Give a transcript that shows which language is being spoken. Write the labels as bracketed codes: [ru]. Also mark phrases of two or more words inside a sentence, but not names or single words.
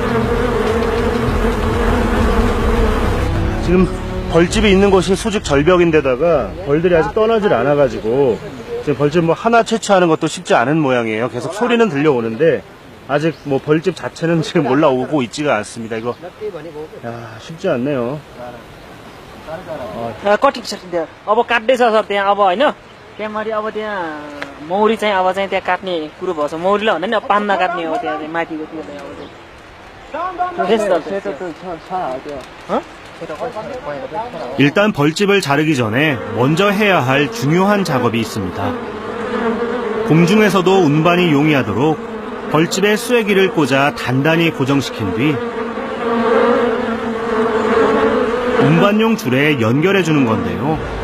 [ko] 지금 벌집이 있는 곳이 수직 절벽인데다가 벌들이 아직 떠나질 않아가지고 지금 벌집 뭐 하나 채취하는 것도 쉽지 않은 모양이에요. 계속 소리는 들려오는데 아직 뭐 벌집 자체는 지금 올라오고 있지가 않습니다. 이거 쉽지 않네요. [ne] कति छ त्यहाँ अब काट्दैछ सर त्यहाँ अब होइन त्यहाँमाथि अब त्यहाँ मौरी चाहिँ अब चाहिँ त्यहाँ काट्ने कुरो भएको छ मौरीलाई भन्दा नि अब पान नकाट्ने हो त्यहाँ चाहिँ माथिको त्यो चाहिँ अब [ko] 일단 벌집을 자르기 전에 먼저 해야 할 중요한 작업이 있습니다. 공중에서도 운반이 용이하도록 벌집에 쐐기를 꽂아 단단히 고정시킨 뒤 운반용 줄에 연결해 주는 건데요.